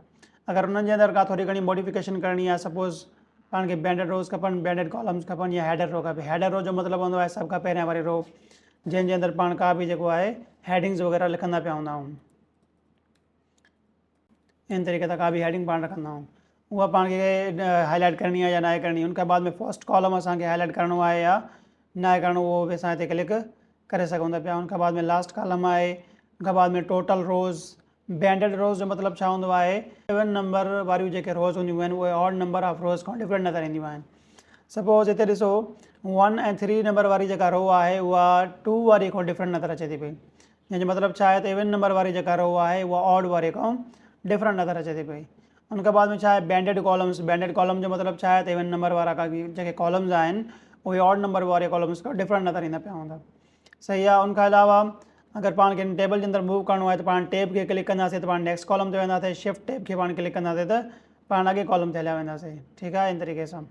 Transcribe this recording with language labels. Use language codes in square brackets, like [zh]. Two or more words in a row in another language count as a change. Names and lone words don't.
[sd] अगरि उन्हनि जे अंदरि का थोरी घणी मॉडिफिकेशन करणी आहे, सपोज़ पाण खे [en] banded rows [sd] खपनि, [en] banded columns [sd] खपनि, या [en] header row [sd] खपे। [en] header row [sd] जो मतिलबु हूंदो आहे सभ खां पहिरियां वारी रो, जंहिंजे अंदरि पाण का बि जेको आहे हैडिंग्स वग़ैरह लिखंदा पिया हूंदा आहियूं। इन तरीक़े सां का बि हैडिंग पाण रखंदा आहियूं, उहा पाण खे हाईलाइट करणी आहे या न आहे करणी। उनखां बाद में [en] first column [sd] असांखे हाईलाइट करिणो आहे या न आहे करिणो, उहो बि असां हिते क्लिक करे सघूं था पिया। उनखां बाद में [en] last column [sd] आहे। उनखां बाद में [en] total rows. banded rows [sd] जो मतिलबु छा हूंदो आहे, 7 नंबर वारियूं जेके रोज़ हूंदियूं आहिनि उहे [en] odd number of rows [sd] खां डिफरेंट नज़र ईंदियूं आहिनि। सपोज़ हिते ॾिसो 1 ऐं 3 नंबर वारी जेका रो आहे उहा 2 वारी खां डिफरेंट नज़र अचे थी पई, जंहिंजो मतिलबु छा आहे त 7 नंबर वारी जेका रो आहे उहा ऑड वारे खां डिफरेंट नज़र अचे थी पई। उनखां बाद में छा आहे [en] banded columns. banded column [sd] जो मतिलबु छा आहे त 7 नंबर वारा का जेके कॉलम्स आहिनि उहे [en] odd number [sd] वारे कॉलम्स खां डिफरेंट नज़र ईंदा पिया हूंदा। सही आहे, उनखां अलावा अगरि पाण खे टेबल जे अंदरि मूव करिणो आहे त पाण टैब खे क्लिक कंदासीं त पाण [en] next column [sd] ते वेंदासीं। [en] shift tab [sd] खे पाण क्लिक कंदासीं त पाण अॻे कॉलम ते हलिया वेंदासीं। ठीकु आहे, इन तरीक़े सां।